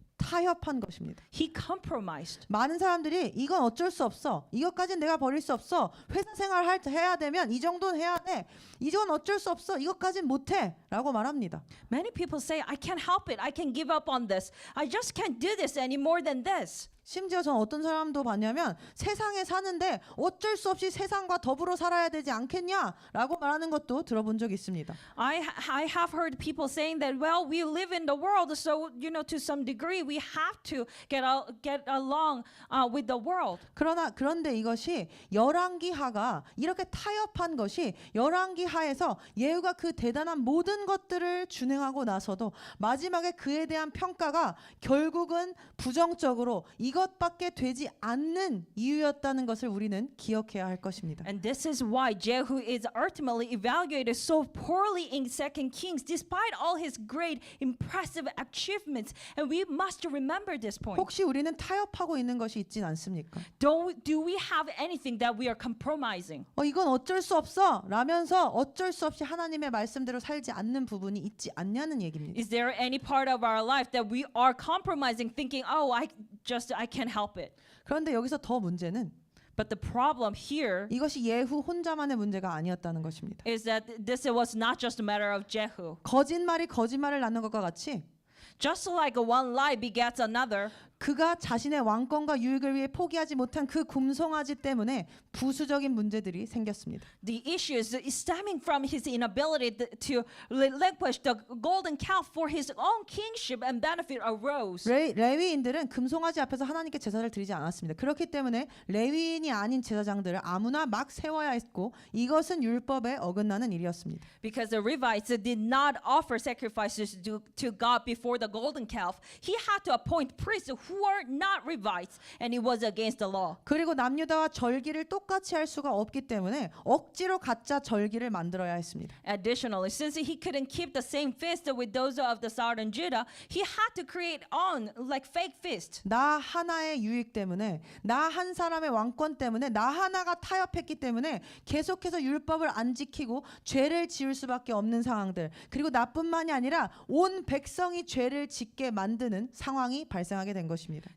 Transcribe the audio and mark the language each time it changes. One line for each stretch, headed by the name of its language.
Korean: 타협한 것입니다.
English: He compromised.
Korean: 많은 사람들이 이건 어쩔 수 없어. 이것까지는 내가 버릴 수 없어. 회사 생활 해야 되면 이 정도는 해야 돼. 이건 어쩔 수 없어. 이것까진 못해. 라고 말합니다.
English: Many people say, I can't help it. I can give up on this. I just can't do this any more than this.
Korean: 심지어 전 어떤 사람도 봤냐면 세상에 사는데 어쩔 수 없이 세상과 더불어 살아야 되지 않겠냐 라고 말하는 것도 들어본 적 있습니다.
English: I have heard people saying that, well, we live in the world, so, to some degree, we have to get along with the world.
Korean: 그런데 이것이 열왕기하가 이렇게 타협한 것이 열왕기하에서 예후가 그 대단한 모든 것들을 준행하고 나서도 마지막에 그에 대한 평가가 결국은 부정적으로 이것밖에 되지 않는 이유였다는 것을 우리는 기억해야 할 것입니다.
English: And this is why Jehu is ultimately evaluated so poorly in 2 Kings, despite all his great, impressive achievements. And we must remember this point.
Korean: 혹시 우리는 타협하고 있는 것이 있진 않습니까?
English: Do we have anything that we are compromising?
Korean: 이건 어쩔 수 없어 라면서 어쩔 수 없이 하나님의 말씀대로 살지 않는 부분이 있지 않냐는 얘기입니다.
English: Is there any part of our life that we are compromising, thinking, oh, I can't help it?
Korean: 그런데 여기서 더 문제는
English: But the problem here
Korean: 이것이 예후 혼자만의 문제가 아니었다는 것입니다.
English: is that this was not just a matter of Jehu.
Korean: 거짓말이 거짓말을 낳는 것과 같이
English: Just like one lie begets another,
Korean: 그가 자신의 왕권과 유익을 위해 포기하지 못한 그 금송아지 때문에 부수적인 문제들이 생겼습니다.
English: The issue is stemming from his inability to relinquish the golden calf for his own kingship and benefit arose.
Korean: 레위인들은 금송아지 앞에서 하나님께 제사를 드리지 않았습니다. 그렇기 때문에 레위인이 아닌 제사장들을 아무나 막 세워야 했고 이것은 율법에 어긋나는 일이었습니다.
English: Because the Levites did not offer sacrifices to God before the golden calf, he had to appoint priests who are not Levites, and it was against the law.
Korean: 그리고 남유다와 절기를 똑같이 할 수가 없기 때문에 억지로 가짜 절기를 만들어야 했습니다.
English: Additionally, since he couldn't keep the same feast with those of the southern Judah, he had to create on like fake feast.
Korean: 나 하나의 유익 때문에 나 한 사람의 왕권 때문에 나 하나가 타협했기 때문에 계속해서 율법을 안 지키고 죄를 지을 수밖에 없는 상황들 그리고 나뿐만이 아니라 온 백성이 죄를 짓게 만드는 상황이 발생하게 된 것입니다.